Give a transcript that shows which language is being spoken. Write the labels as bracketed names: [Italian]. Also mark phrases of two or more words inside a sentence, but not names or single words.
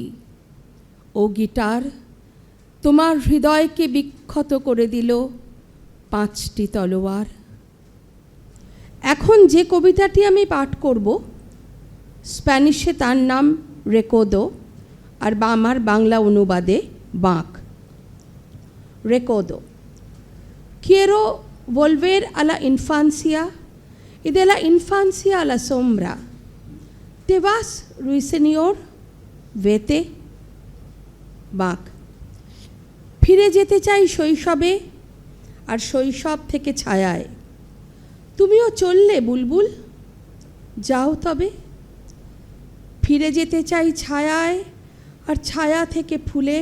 [Bangla] ও গিটার, তোমার হৃদয়কে বিক্ষত করে দিল 5টি তলোয়ার। এখন যে কবিতাটি আমি পাঠ করব, স্প্যানিশে তার নাম রেকোদো, আর আমার বাংলা অনুবাদে বাঁক। [Spanish] Recodo. Quiero volver a la infancia y de la infancia a la sombra. ¿Te vas, ruiseñor? Vete. [Bangla] বাঁক। ফিরে যেতে চাই শৈশবে, আর শৈশব থেকে ছায়ায়। তুমিও চললে বুলবুল, যাও তবে। ফিরে যেতে চাই ছায়ায়, আর ছায়া থেকে ফুলে।